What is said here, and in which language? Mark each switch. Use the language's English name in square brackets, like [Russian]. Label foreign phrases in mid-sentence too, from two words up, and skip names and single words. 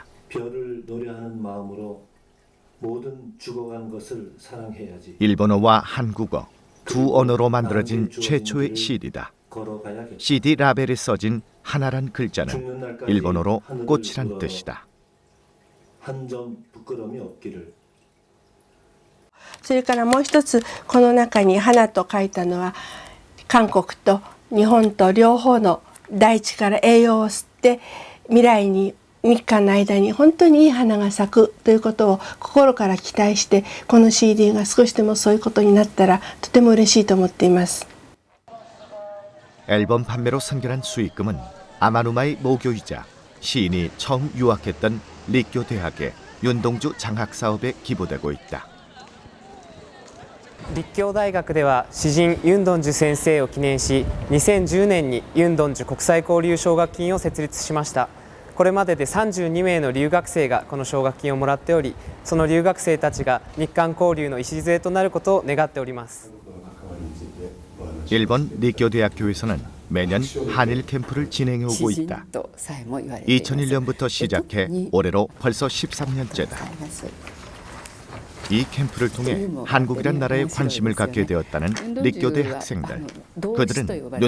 [Korean] 별을 노래하는 마음으로 모든 죽어간 것을 사랑해야지. 일본어와 한국어 두 언어로 만들어진 최초의 CD다. CD 라벨에 써진 하나란 글자는 일본어로 꽃이란 뜻이다. 한 점 부끄러움이 없기를. [Japanese] それからもう一つこの中に花と書いたのは韓国と日本と両方の大地から栄養を吸って未来に日韓の間に本当にいい花が咲くということを心から期待してこの CD が少しでもそういうことになったらとても嬉しいと思っています。 [Korean] 앨범 판매로 생겨난 수익금은 아마누마의 모교이자 시인이 처음 유학했던立교대학의 윤동주 장학 사업에 기부되고 있다. [Japanese] 立教大学では詩人ユン・ドンジュ先生を記念し2010年にユン・ドンジュ国際交流奨学金を設立しました。これまでで32名の留学生がこの奨学金をもらっており、その留学生たちが日韓交流の礎となることを願っております。 [Korean] 일본 立교대학교에서는 매년 한일 캠프를 진행해오고 있다. 2001년부터 시작해 올해로 벌써 13년째다. 이 캠프를 통해 한국이란 나라에 관심을 갖게 되었다는立교대 학생들. 그들은